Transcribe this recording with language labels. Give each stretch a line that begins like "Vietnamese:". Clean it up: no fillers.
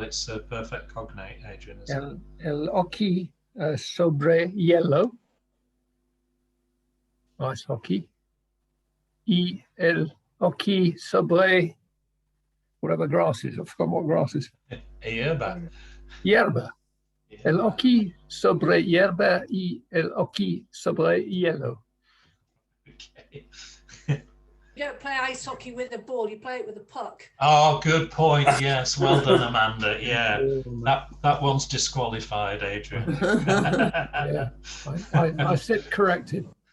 English: It's a perfect cognate, Adrian, isn't it?
Spanish: El hockey sobre hielo.
English: Ice hockey.
Spanish: Y el hockey sobre
English: whatever grass is. I've forgotten what grass is.
Spanish: Hierba. Hierba. El hockey sobre hierba y el hockey sobre hielo.
English: Okay. You don't play ice hockey with a ball, you play it with a puck. Oh, good point. Yes, well done, Amanda. Yeah, that one's disqualified, Adrian. Yeah, I sit corrected.